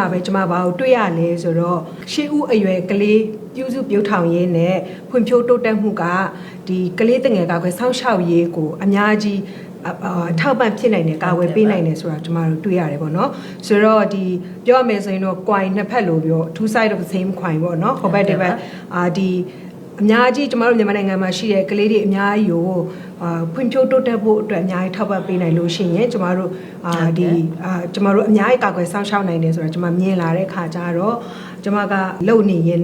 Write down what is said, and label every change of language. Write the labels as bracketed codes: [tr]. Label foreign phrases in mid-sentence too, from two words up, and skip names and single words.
[my] ပဲကျမဘာကိုတွေ့ရလဲဆိုတော့ရှေးဦးအရွယ်ကလေးပြုစုပြုထောင်ရေးနဲ့ဖွံ့ဖြိုးတိုးတက်မှုကဒီကလေးတငယ်ကာကွယ်စောင့်ရှောက်ရေးကိုအများကြီးထောက်ပံ့ဖြစ်နိုင်တယ်ကာဝယ်ပေးနိုင်တယ်ဆိုတာကျမတို့တွေ့ရတယ်ပေါ့နော်ဆိုတော့ဒီ ပြောရမယ်ဆိုရင်တော့ coin နှစ်ဖက်လို့ပြော [en] two side of the same coin [my] ပေါ့နော်ဟိုဘက်ဒီဘက်ဒီအများကြီးကျမတို့မြန်မာနိုင်ငံမှာရှိတဲ့ကလေးတွေအများကြီးကိုဖွံ့ဖြိုးတိုးတက်ဖို့အတွက် အများကြီးထောက်ပံ့ပေးနိုင်လို့ရှိရင်ကျမတို့ကျမတို့အများကြီးကာကွယ်စောင့်ရှောက်နိုင်တယ်ဆိုတော့ကျမမြင်လာတဲ့ခါကျတော့ကျမကလုံနေရင်း